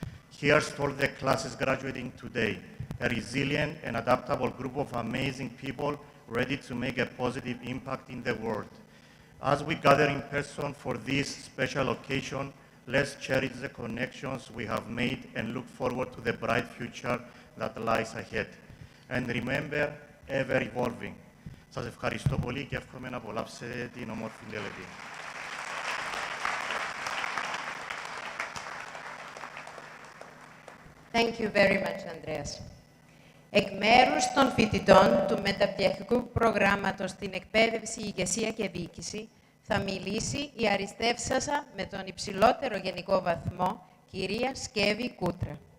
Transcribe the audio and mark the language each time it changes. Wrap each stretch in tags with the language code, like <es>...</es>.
<en>Here's to all the classes graduating today, a resilient and adaptable group of amazing people ready to make a positive impact in the world. As we gather in person for this special occasion, let's cherish the connections we have made and look forward to the bright future that lies ahead. And remember, ever evolving.</en> <el>Σας ευχαριστώ πολύ και εύχομαι να απολαύσετε την όμορφη τελετή.</el> <en>Thank you very much, Andreas.</en> <el>Εκ μέρους των φοιτητών του μεταπτυχιακού προγράμματος στην εκπαίδευση, ηγεσία και διοίκηση, θα μιλήσει η αριστεύσασα με τον υψηλότερο γενικό βαθμό, κυρία Σκέβη Κούτρα.</el>